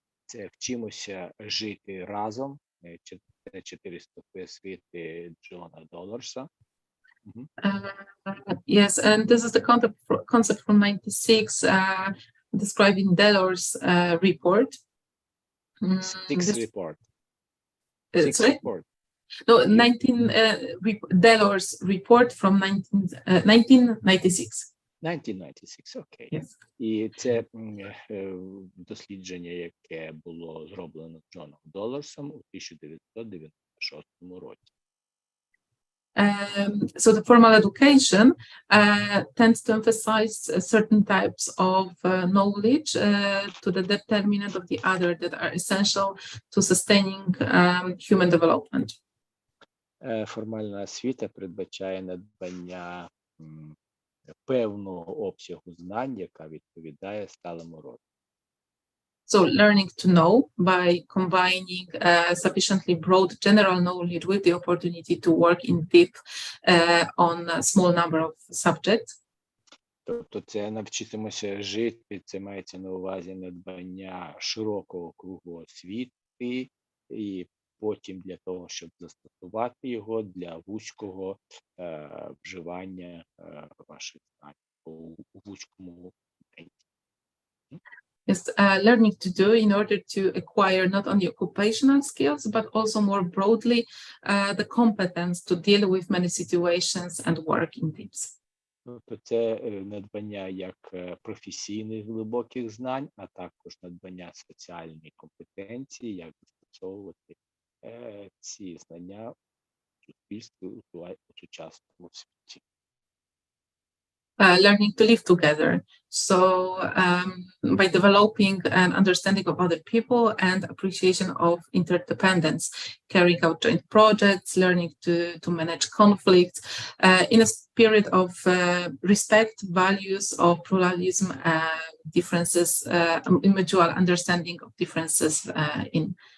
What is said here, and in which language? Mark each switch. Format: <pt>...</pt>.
<uk>Це вчимося жити разом. Це 4 стовпи освіти Джона Долларса.</uk> <en>Yes, and this is the concept from 96, describing Delors' report. Six report. No, 19 Delors' report from 1996.</en> <uk>1996, окей.</uk> <en>Yes.</en> <uk>І це дослідження, яке було зроблено Джоном Долларсом у 1996 році.</uk> <en>So the formal education tends to emphasize certain types of knowledge to the determinant of the other that are essential to sustaining human development.</en> <uk>Формальна освіта передбачає надбання певного обсягу знань, яка відповідає сталому розвитку.</uk> <en>So learning to know by combining sufficiently broad general knowledge with the opportunity to work in depth on a small number of subjects.</en> <uk>Тобто це навчитимося жити, це мається на увазі надбання широкого кругу освіти, і потім для того, щоб застосувати його для вузького вживання ваших знань у вузькому контексті.</uk> <en>Is learning to do in order to acquire not only occupational skills, but also more broadly the competence to deal with many situations and work in teams.</en> <uk>Тобто це надбання як професійних глибоких знань, а також надбання соціальної компетенції, як застосовувати ці знання в суспільстві у сучасному світі.</uk> <en>Learning to live together. So by developing an understanding of other people and appreciation of interdependence, carrying out joint projects, learning to manage conflicts in a spirit of respect, values of pluralism, differences, mutual understanding of differences in.</en>